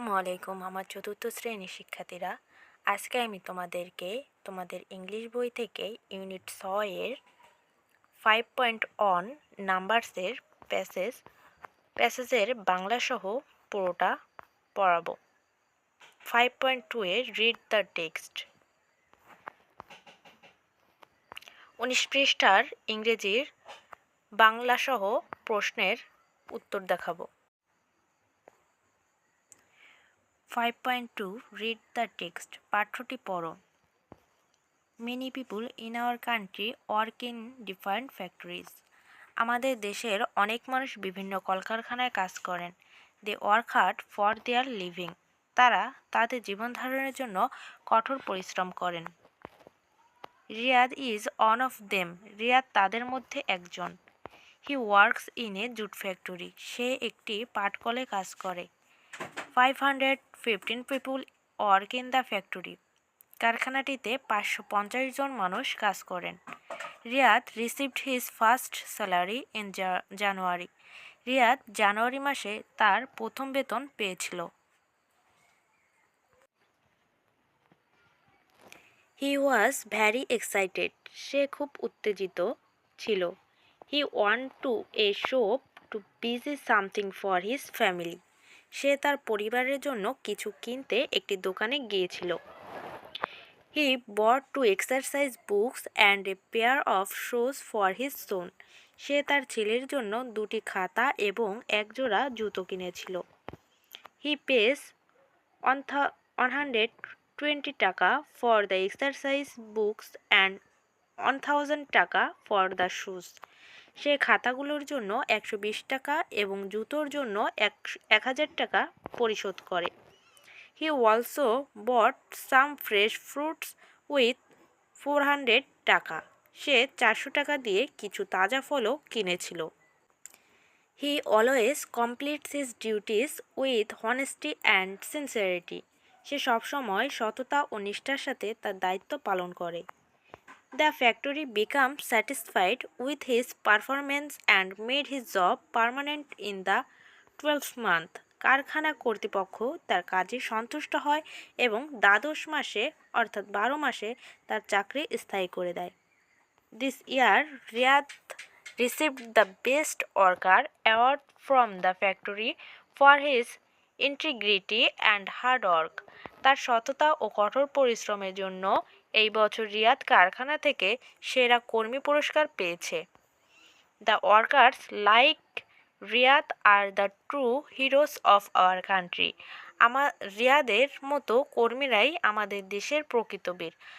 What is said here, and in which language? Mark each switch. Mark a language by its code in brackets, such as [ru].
[bn] আলাইকুম আমার চতুর্থ শ্রেণীর শিক্ষার্থীরা। আজকে আমি তোমাদের ইংলিশ বই থেকে ইউনিট 6 এর 5.1 নাম্বারসের প্যাসেজের বাংলা সহ পুরোটা পড়াবো। 5.2 এর [en] read the text [bn] 19 পৃষ্ঠার ইংরেজির বাংলা সহ প্রশ্নের উত্তর দেখাবো। [en] 5.2 Read the text [bn] পাঠ্যটি পড়ো। [en] Many people in our country work in different factories. [bn] আমাদের দেশের অনেক মানুষ বিভিন্ন কলকারখানায় কাজ করেন। [en] They work hard for their living. [bn] তারা তাদের জীবন ধারণের জন্য কঠোর পরিশ্রম করেন। [en] Riyad is one of them. Riyad [bn] তাদের মধ্যে একজন। [en] He works in a jute factory. [bn] সে একটি পাটকলে কাজ করে। [en] 515 people work in the factory. [bn] কারখানাটিতে 550 জন মানুষ কাজ করেন। [en] Riyad received his first salary in January. [bn] Riyad জানুয়ারি মাসে তার প্রথম বেতন পেয়েছিল। [en] He was very excited. [bn] সে খুব উত্তেজিত ছিল। [en] He went to a shop to buy something for his family. [bn] সে তার পরিবারের জন্য কিছু কিনতে একটি দোকানে গিয়েছিল। [en] He bought 2 exercise books and a pair of shoes for his son. [bn] সে তার ছেলের জন্য 2টি খাতা এবং এক জোড়া জুতো কিনেছিল। [en] He pays 120 taka for the exercise books and 1000 taka for the shoes. [bn] সে খাতাগুলোর জন্য 120 টাকা এবং জুতোর জন্য 1000 টাকা পরিশোধ করে। [en] He also bought some fresh fruits with 400 taka. [bn] সে 400 টাকা দিয়ে কিছু তাজা ফলও কিনেছিল। [en] He always completes his duties with honesty and sincerity. [bn] সে সবসময় সততা ও নিষ্ঠার সাথে তার দায়িত্ব পালন করে। [en] The factory became satisfied with his performance and made his job permanent in the 12th month. [bn] কারখানা কর্তৃপক্ষ তার কাজে সন্তুষ্ট হয় এবং দ্বাদশ মাসে অর্থাৎ 12 মাসে তার চাকরি স্থায়ী করে দেয়। [en] This year, Riyad received the Best Worker Award from the factory for his integrity and hard work. [bn] তার সততা ও কঠোর পরিশ্রমের জন্য এই বছর রিয়াদ কারখানা থেকে সেরা কর্মী পুরস্কার পেয়েছে। [en] The workers like Riyad are the true heroes of our country. [bn] রিয়াদের মতো কর্মীরাই আমাদের দেশের প্রকৃত বীর।